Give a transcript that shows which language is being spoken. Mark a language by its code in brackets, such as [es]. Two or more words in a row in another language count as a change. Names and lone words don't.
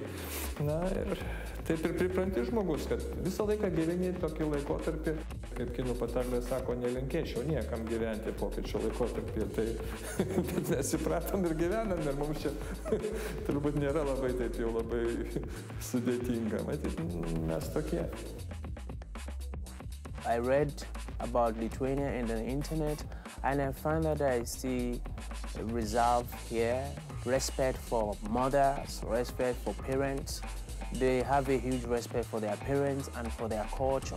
[lt] Ir taip ir pripranti žmogus, kad visą laiką gyveni tokį laikotarpį, kaip kinų patarlė sako, nelinkėčiau niekam gyventi pokyčio laikotarpį. Bet mes įpratom ir gyvenam, ir mums čia turbūt nėra labai taip jau labai sudėtinga. Matyt, mes tokie. [en] I read about Lithuania in the internet and I found that I see resolve here, respect for mothers, respect for parents. They have a huge respect for their parents and for their culture.